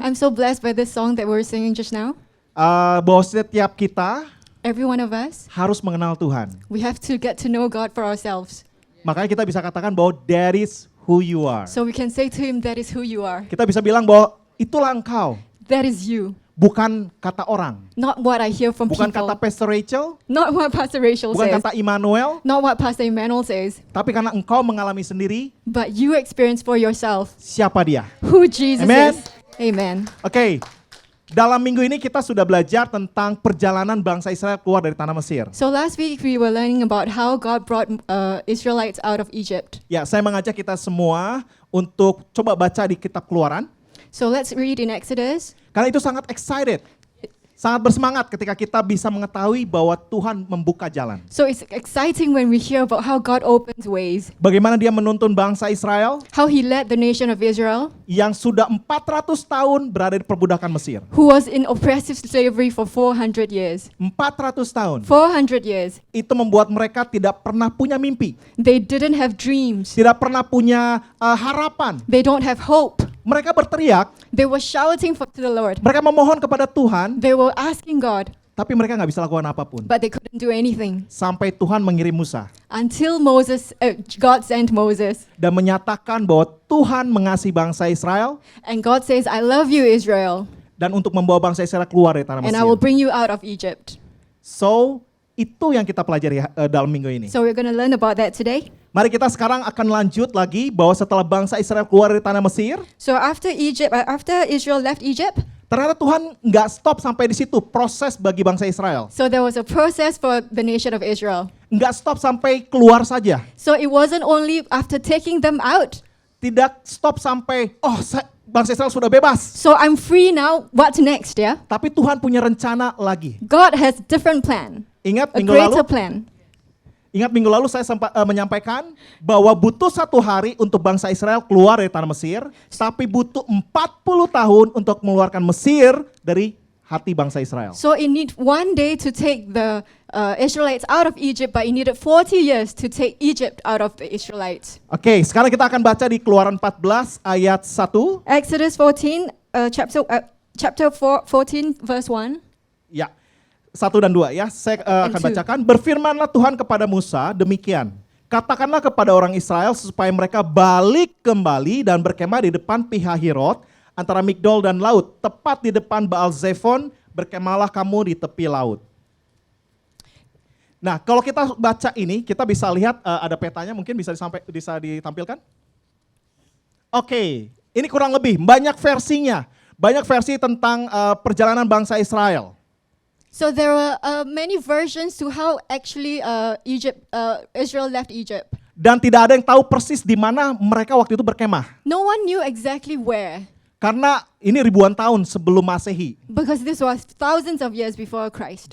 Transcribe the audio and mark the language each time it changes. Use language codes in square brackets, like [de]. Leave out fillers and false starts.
[en] I'm so blessed by this song that we're singing just now. [id] Bahwa setiap kita [en] Every one of us, [id] harus mengenal Tuhan. [en] we have to get to know God for ourselves. [id] Makanya kita bisa katakan bahwa [en] that is who you are. So we can say to Him, that is who you are. [id] Kita bisa bilang bahwa itulah engkau, [en] That is you. [id] bukan kata orang, [en] Not what I hear from [id] bukan [en] people. [id] kata Pastor Rachel, [en] Not what Pastor Rachel [id] bukan [en] says. [id] kata Immanuel, [en] Not what Pastor Emmanuel says. [id] tapi karena engkau mengalami sendiri [en] But you experience for yourself [id] siapa dia. [en] who Jesus Amen. is. Amen. [id] Oke, dalam minggu ini kita sudah belajar tentang perjalanan bangsa Israel keluar dari tanah Mesir. [en] So last week we were learning about how God brought Israelites out of Egypt. [id] Ya, saya mengajak kita semua untuk coba baca di kitab Keluaran. [en] So let's read in Exodus. [id] Karena itu sangat excited, sangat bersemangat ketika kita bisa mengetahui bahwa Tuhan membuka jalan. [en] So it's exciting when we hear about how God opens ways, [id] Bagaimana dia menuntun bangsa Israel [en] how He led the nation of Israel, [id] yang sudah 400 tahun berada di perbudakan Mesir. [en] who was in oppressive slavery for 400 years. [id] 400 tahun. [en] 400 years. [id] Itu membuat mereka tidak pernah punya mimpi, [en] They didn't have dreams. [id] tidak pernah punya harapan. [en] They don't have hope. [id] Mereka berteriak, [en] They were shouting to the Lord. [id] mereka memohon kepada Tuhan, [en] They were asking God, [id] tapi mereka nggak bisa lakukan apapun. [en] but they couldn't do anything. [id] Sampai Tuhan mengirim Musa [en] Until God sent Moses. [id] dan menyatakan bahwa Tuhan mengasihi bangsa Israel [en] And God says, I love you, Israel, [id] dan untuk membawa bangsa Israel keluar dari tanah [en] and I will [id] Mesir. [en] bring you out of Egypt. [id] So, itu yang kita pelajari dalam minggu ini. [en] So we're going to learn about that today. [id] Mari kita sekarang akan lanjut lagi bahwa setelah bangsa Israel keluar dari tanah Mesir, [en] So after Israel left Egypt, [id] ternyata Tuhan nggak stop sampai di situ proses bagi bangsa Israel. [en] so there was a process for the nation of Israel. [id] Nggak stop sampai keluar saja. [en] So it wasn't only after taking them out. [id] Tidak stop sampai, bangsa Israel sudah bebas. [en] So I'm free now. What's next, yeah? [id] Tapi Tuhan punya rencana lagi. [en] God has different plan, [id] Ingat [en] a [id] minggu lalu, [en] greater plan. [id] saya sempat menyampaikan bahwa butuh 1 hari untuk bangsa Israel keluar dari tanah Mesir, tapi butuh 40 tahun untuk mengeluarkan Mesir dari hati bangsa Israel. [en] So it needed 1 day to take the Israelites out of Egypt, but it needed 40 years to take Egypt out of the Israelites. [id] Oke, sekarang kita akan baca di Keluaran 14 ayat 1. [en] Exodus 14, chapter 14, verse 1. [id] Ya, 1 dan 2 ya, saya akan [en] two. [id] bacakan. Berfirmanlah Tuhan kepada Musa demikian. Katakanlah kepada orang Israel supaya mereka balik kembali dan berkemah di depan Pihahirot antara Migdol dan laut, tepat di depan Baal Zephon, berkemahlah kamu di tepi laut. Nah, kalau kita baca ini, kita bisa lihat ada petanya, mungkin bisa ditampilkan. Oke, ini kurang lebih banyak versinya, banyak versi tentang perjalanan bangsa Israel. [en] So there were many versions to how actually Israel left Egypt. [id] Dan tidak ada yang tahu persis di mana mereka waktu itu berkemah. [en] No one knew exactly where, [id] Karena ini ribuan tahun sebelum Masehi. [en] because this was thousands of years before Christ.